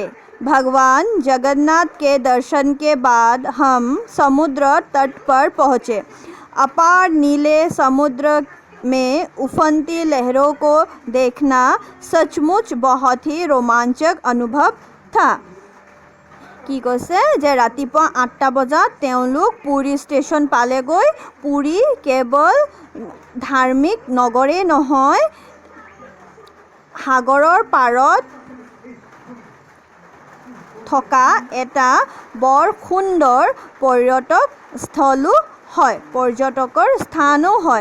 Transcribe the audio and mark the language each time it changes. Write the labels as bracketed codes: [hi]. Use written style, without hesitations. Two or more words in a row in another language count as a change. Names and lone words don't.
[hi] भगवान जगन्नाथ के दर्शन के बाद हम समुद्र तट पर पहुँचे। अपार नीले समुद्र में उफनती लहरों को देखना सचमुच बहुत ही रोमांचक अनुभव था। [as] কি কৈছে যে ৰাতিপুৱা 8টা বজাত তেওঁলোক পুৰী ষ্টেচন পালেগৈ। পুৰী কেৱল ধাৰ্মিক নগৰেই নহয়, সাগৰৰ পাৰত থকা এটা বৰ সুন্দৰ পৰ্যটকৰ স্থানো হয়।